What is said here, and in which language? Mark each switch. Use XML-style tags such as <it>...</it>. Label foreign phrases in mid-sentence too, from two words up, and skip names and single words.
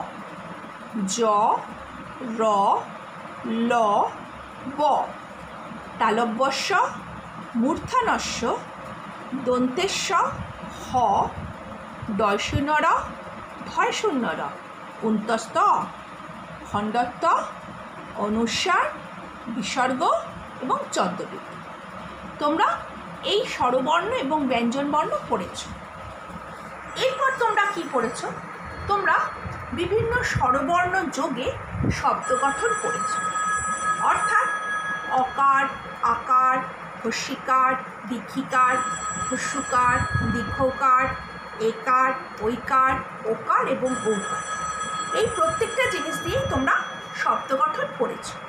<bn>জ র ল ব, তালব্যস্য মূর্ধন্যস্য দন্তেস্য হ, ডয়শূন্যর ধয়শূন্যর উন্তস্ত খণ্ডত্ব অনুস্বার বিসর্গ এবং চন্দ্রবৃত্তি। তোমরা এই স্বরবর্ণ এবং ব্যঞ্জনবর্ণ পড়েছ। এরপর তোমরা কি পড়েছ? তোমরা বিভিন্ন স্বরবর্ণ যোগে শব্দ গঠন পড়েছ, অর্থাৎ অকার আকার হস্যিকার দীর্ঘিকার হস্যকার দীর্ঘকার একার ঐকার ওকার এবং ঔকার, এই প্রত্যেকটা জিনিস দিয়েই তোমরা শব্দ গঠন পড়েছ।</bn>